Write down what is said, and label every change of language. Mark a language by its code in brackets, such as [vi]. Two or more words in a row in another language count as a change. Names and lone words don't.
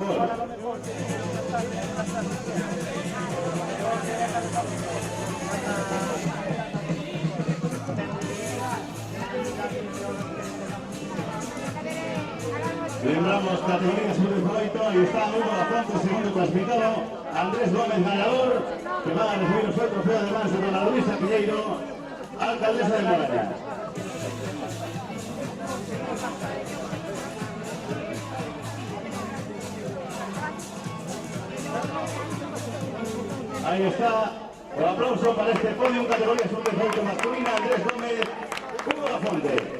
[es] Lembramos categoría sub-18, ahí está Hugo da Fonte, segundo clasificado, Andrés Gómez ganador, que va a recibir el trofeo además de Dona Luisa Piñeiro, alcaldesa de Moraña. Ahí está, el aplauso para este podio, categoría sub-18 masculina, Andrés Gómez, Hugo da Fonte.